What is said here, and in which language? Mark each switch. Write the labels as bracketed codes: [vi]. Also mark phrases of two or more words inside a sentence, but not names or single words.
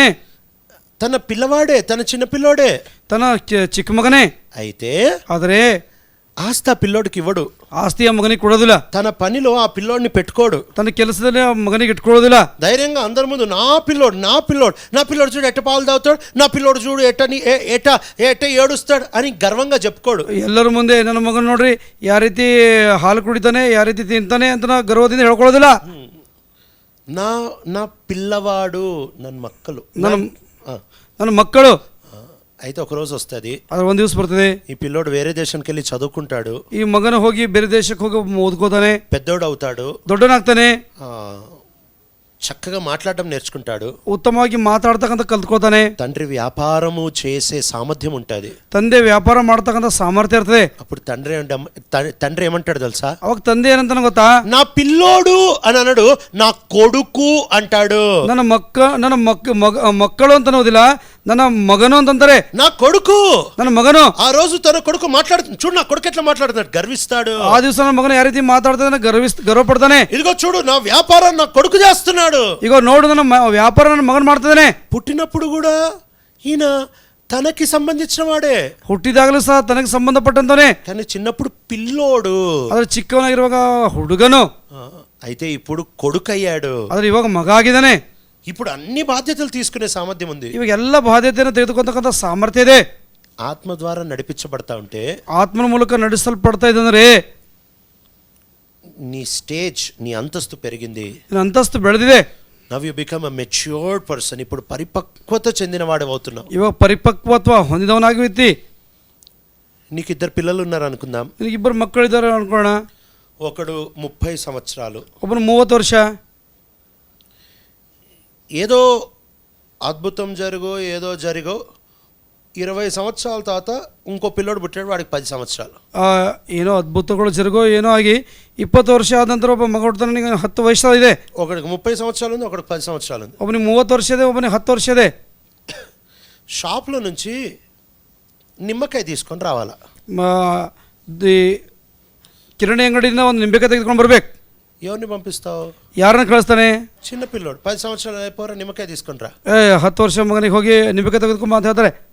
[te] తన పిల్లవాడే, తన చిన్న పిల్లోడే, [kn] ತನ್ನ ಚಿಕ್ಕ ಮಗನೇ. [te] అయితే [kn] ಆದರೆ [te] ఆస్తి ఆ పిల్లోడికి ఇవ్వడు, [kn] ಆಸ್ತಿ ಆ ಮಗನಿಗೆ ಕೊಡೋದಿಲ್ಲ. [te] తన పనిలో ఆ పిల్లోడిని పెట్టుకోడు, [kn] ತನ್ನ ಕೆಲಸದಲ್ಲಿ ಆ ಮಗನಿಗೆ ಇಟ್ಕೊಳ್ಳೋದಿಲ್ಲ. [te] ధైర్యంగా అందరి ముందు నా పిల్లోడు నా పిల్లోడు నా పిల్లోడు చూడు ఎట్ట పాలు తాగుతాడు, నా పిల్లోడు చూడు ఎట్ట ఏడుస్తాడు అని గర్వంగా చెప్పుకోడు. [kn] ಎಲ್ಲರ ಮುಂದೆ ನನ್ನ ಮಗನ ನೋಡ್ರಿ ಯಾವ ರೀತಿ ಹಾಲು ಕುಡಿತಾನೆ, ಯಾವ ರೀತಿ ತಿಂತಾನೆ ಅಂತ ಗರ್ವದಿಂದ ಹೇಳ್ಕೊಳ್ಳೋದಿಲ್ಲ. [te] నా నా పిల్లవాడు ನನ್ನ మక్కలు, [kn] ನನ್ನ ಮಕ್ಕಳು. [te] అయితే ఒక రోజు వస్తుంది, [kn] ಅದ್ರ ಒಂದು ದಿವಸ ಬರ್ತದೆ, [te] ఈ పిల్లోడు వేరే దేశానికి వెళ్ళి చదువుకుంటాడు, [kn] ಈ ಮಗನ ಹೋಗಿ ಬೇರೆ ದೇಶಕ್ಕೆ ಹೋಗಿ ಓದ್ಕೋತಾನೆ, [te] పెద్దోడు అవుతాడు, [kn] ದೊಡ್ಡನಾಗ್ತಾನೆ, [te] చక్కగా మాట్లాడడం నేర్చుకుంటాడు, [kn] ఉత్తమವಾಗಿ ಮಾತಾಡ್ತಕ್ಕಂಥ ಕಲ್ತ್ಕೋತಾನೆ, [te] తండ్రి వ్యాపారము చేసే సామర్థ్యం ఉంటుంది, [kn] ತಂದೆ ವ್ಯಾಪಾರ ಮಾಡ್ತಕ್ಕಂಥ ಸಾಮರ್ಥ್ಯ ಇರ್ತದೆ. [te] అప్పుడు తండ్రి ఏమంటాడు తెలుసా? [kn] ಅವಾಗ ತಂದೆ ಏನಂತಾನೆ ಗೊತ್ತಾ? [te] నా పిల్లోడు అని అనడు, నా కొడుకు అంటాడు. [kn] ನನ್ನ ಮಕ್ಕಳು ಅಂತ ಅನ್ನೋದಿಲ್ಲ, ನನ್ನ ಮಗನು ಅಂತಂತಾರೆ. [te] నా కొడుకు, [kn] ನನ್ನ ಮಗನು. [te] ఆ రోజు తన కొడుకు మాట్లాడుతుంది, చూడు నా కొడుకు ఎట్లా మాట్లాడుతున్నాడు, గర్విస్తాడు. [kn] ఆ ದಿವಸ ನನ್ನ ಮಗನ ಯಾವ ರೀತಿ ಮಾತಾಡ್ತಾನೆ, ಗರ್ವ ಪಡ್ತಾನೆ. [te] ఇదిగో చూడు నా వ్యాపారం నా కొడుకు చేస్తున్నాడు, [kn] ಈಗ ನೋಡು ನನ್ನ ವ್ಯಾಪಾರ ನನ್ನ ಮಗನ್ ಮಾಡ್ತಾನೆ. [te] పుట్టినప్పుడు కూడా ఈయన తనకి సంబంధించిన వాడే, [kn] ಹುಟ್ಟಿದಾಗಲೂ ಸಹ ತನಗೆ ಸಂಬಂಧಪಟ್ಟಂತಾನೆ, [te] కానీ చిన్నప్పుడు పిల్లోడు, [kn] ಆದ್ರೆ ಚಿಕ್ಕವನಾಗಿರುವಾಗ ಹುಡುಗನು, [te] అయితే ఇప్పుడు కొడుకు అయ్యాడు, [kn] ಆದ್ರೆ ಇವಾಗ ಮಗ ಆಗಿದ್ದಾನೆ. [te] ఇప్పుడు అన్ని బాధ్యతలు తీసుకునే సామర్థ్యం ఉంది. [kn] ಇವಾಗ ಎಲ್ಲ ಬಾಧ್ಯತೆಯನ್ನು ತೆಗೆದುಕೊಂತಕ್ಕಂಥ ಸಾಮರ್ಥ್ಯ ಇದೆ. [te] ఆత్మ ద్వారా నడిపించబడతా ఉంటే, [kn] ಆತ್ಮನ ಮೂಲಕ ನಡೆಸಲ್ಪಡ್ತಾ ಇದ್ದಂದ್ರೆ [te] నీ స్టేజ్, నీ అంతస్తు పెరిగింది, [kn] ಅಂತಸ್ತು ಬೆಳೆದಿದೆ. [en] now you become a matured person. [te] ఇప్పుడు పరిపక్వత చెందినవాడు అవుతున్నావు. [kn] ಇವಾಗ ಪರಿಪಕ್ವತ್ವ ಹೊಂದಿದವನಾಗಿರ್ತಿ. [te] నీకు ఇద్దరు పిల్లలు ఉన్నారు అనుకుందాం, [kn] ನಿನಗೆ ಇಬ್ಬರು ಮಕ್ಕಳಿದ್ದಾರೆ ಅನ್ಕೊಳ್ಳೋಣ. [te] ఒకడు 30 సంవత్సరాలు, [kn] ಒಬ್ಬನು 30 ವರ್ಷ. [te] ఏదో అద్భుతం ఏదో జరిగో 20 సంవత్సరాల తర్వాత ఇంకో పిల్లోడు పుట్టాడు, వాడికి 10 సంవత్సరాలు. [kn] ಏನೋ ಅದ್ಭುತಗಳು ಜರುಗೋ ಏನೋ ಆಗಿ 20 ವರ್ಷ ಆದ ನಂತರ ಒಬ್ಬ ಮಗ ಹುಡ್ತಾನೆ, 10 ವಯಸ್ಸಾಗಿದೆ. [te] ఒకడికి 30 సంవత్సరాలు ఉంది, ఒకడికి 10 సంవత్సరాలు ఉంది. [kn] ಒಬ್ಬನಿಗೆ 30 ವರ್ಷ ಇದೆ, ಒಬ್ಬನಿಗೆ 10 ವರ್ಷ ಇದೆ. [te] షాప్లో నుంచి నిమ్మకాయ తీసుకొని రావాలా, [kn] ಕಿರಾಣಿ ಅಂಗಡಿಯಿಂದ ಒಂದು ನಿಂಬೆಕಾಯಿ ತೆಗೆದುಕೊಂಡು ಬರ್ಬೇಕು. [te] ఎవరిని పంపిస్తావు? [kn] ಯಾರನ್ನ ಕಳಿಸ್ತಾನೆ? [te] చిన్న పిల్లోడు 10 సంవత్సరాలు అయిపోరా నిమ్మకాయ తీసుకొని రా. [kn] 10 ವರ್ಷ ಮಗನಿಗೆ ಹೋಗಿ ನಿಂಬೆಕಾಯಿ ತೆಗೆದುಕೊಂಡು ಅಂತ ಹೇಳ್ತಾರೆ.